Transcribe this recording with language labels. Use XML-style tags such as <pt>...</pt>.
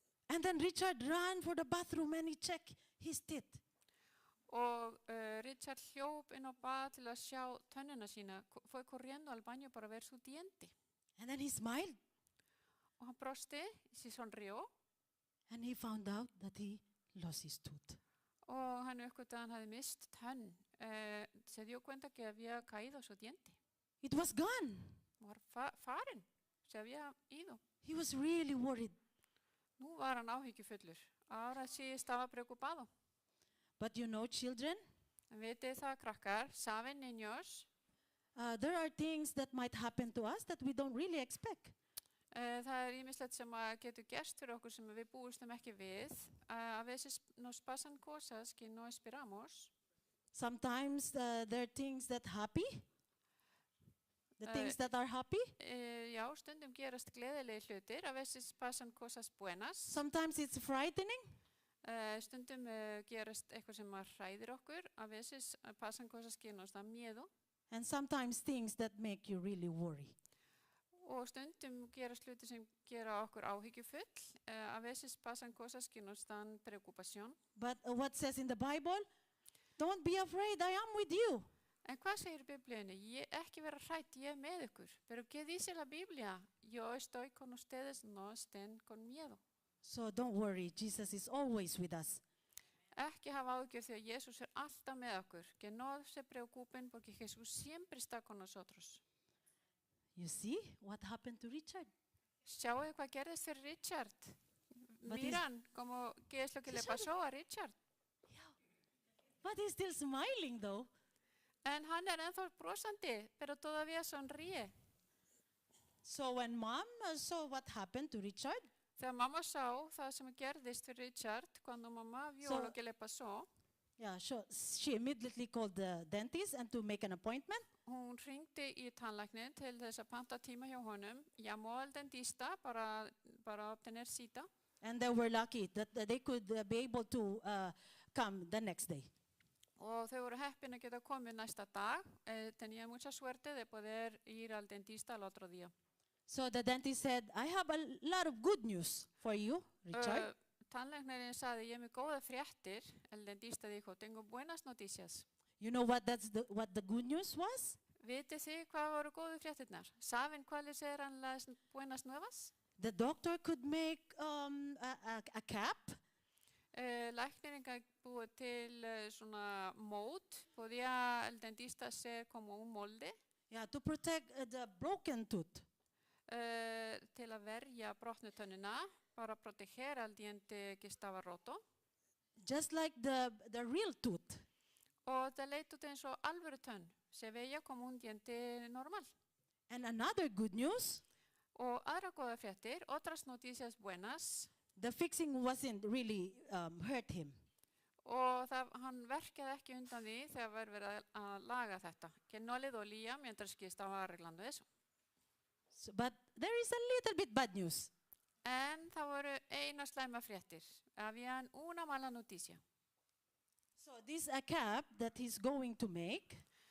<en>And then Richard ran for the bathroom and he checked his teeth.</en> <is>Og Richard hljóp inn á bað til að sjá tönnina sína.</is> <es>Fue corriendo al baño para ver su diente.</es> <en>And then he smiled.</en> <is>Og hann brosti,</is> <es>se sonrió.</es> <en>And he found out that he lost his tooth.</en> <is>Og hann uppgötaði að hann hafði mist tönn.</is> <es>Se dio cuenta que había caído su diente.</es> <en>It was gone.</en> <is>Var farin.</is> <es>Se había ido.</es> <en>He was really worried.</en> <is>Nú var hann áhyggjufullur.</is> <es>Ahora sí estaba preocupado.</es> <en>But you know, children,</en> <is>En vitið það, krakkar,</is> <es>saben, niños,</es> <en>there are things that might happen to us that we don't really expect.</en> <is>það ýmislegt sem að getur gerst fyrir okkur sem við búistum ekki við.</is> <es>A veces nos pasan cosas que no esperamos.</es> <en>Sometimes there are things that happy The things that are happy.</en> <is>Já, stundum gerast gleðilegi hlutir,</is> <es>a veces pasan cosas buenas.</es> <en>Sometimes it's frightening.</en> <is>Stundum gerast eitthvað sem hræðir okkur,</is> <es>a veces pasan cosas que nos dan miedo.</es> <en>And sometimes things that make you really worry.</en> <is>Og stundum gerast hlutir sem gera okkur áhyggjufull,</is> <es>a veces pasan cosas que nos dan preocupación.</es> <en>But what says in the Bible? Don't be afraid, I am with you.</en> <is>En hvað segir Bibliunni? Ekki vera hrædd, ég með ykkur.</is> <es>Pero ¿qué dice la Biblia? Yo estoy con ustedes, no estén con miedo.</es> <en>So don't worry, Jesus is always with us.</en> <is>Ekki hafa áhyggjur því að Jesús alltaf með okkur.</is> <es>Que no se preocupen porque Jesús siempre está con nosotros.</es> <en>You see what happened to Richard?</en> <is>Sjáu hvað gerðist fyrir Richard.</is> <en>But</en> <es>Miran, ¿qué es lo que le pasó a Richard?</es> <en>But he's still smiling though.</en> <is>En hann ennþá brosandi,</is> <es>pero todavía sonríe.</es> <en>So when mom saw what happened to Richard,</en> <is>Þegar mamma sá það sem gerðist fyrir Richard,</is> <es>cuando mamá vio lo que le pasó,</es> <en>yeah, she immediately called the dentist and to make an appointment.</en> <is>hún hringdi í tannlæknin til þess að panta tíma hjá honum,</is> <es>llamó al dentista para obtener cita</es> <en>And they were lucky that they could be able to come the next day.</en> <is>og þau voru heppin að geta komið næsta dag.</is> <es>Tenía mucha suerte de poder ir al dentista al otro día.</es> <en>So the dentist said, I have a lot of good news for you, Richard.</en> <is>Tannlæknirinn sagði, ég er með góða fréttir.</is> <es>El dentista dijo, tengo buenas noticias.</es> <en>You know what what the good news was?</en> <is>Vitið þið hvað voru góðu fréttirnar?</is> <es>¿Saben cuáles eran las buenas nuevas?</es> <en>The doctor could make a cap</en> <is>Læknirinn gat búið til svona mót.</is> <es>Podía el dentista hacer como un molde</es> <en>to protect the broken tooth.</en> <is>til að verja brotnu tönnina,</is> <es>para proteger al diente que estaba roto.</es> <en>Just like the real tooth.</en> <is>Og það leit út eins og alvöru tönn.</is> <es>Se veía como un diente normal.</es> <en>And another good news,</en> <is>Og aðra góða fréttir,</is> <es>otras noticias buenas,</es> <en>the fixing wasn't really hurt him.</en> <is>og hann verkaði ekki undan því þegar var verið að laga þetta.</is> <es>Que no le dolía mientras que estaba arreglando eso.</es> <en>So, but there is a little bit bad news.</en> <is>En það voru eina slæma fréttir.</is> <es>Habían una mala noticia.</es> <en>So this a cap that he's going to make,</en>